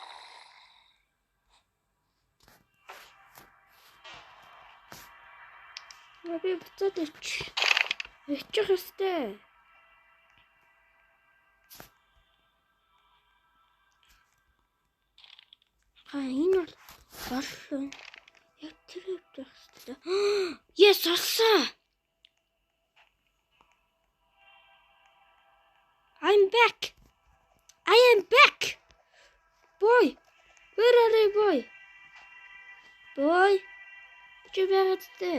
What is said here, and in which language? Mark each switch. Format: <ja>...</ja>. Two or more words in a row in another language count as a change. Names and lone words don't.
<mn>Би буцаад очих ёстой. Энэ бол боллоо. Яг тэр явах ёстой. Yes, олсон.</mn> <en>I'm back. I am back. Boy. Where are you, boy? Boy.</en> <mn>Чи байгаад тээ.</mn>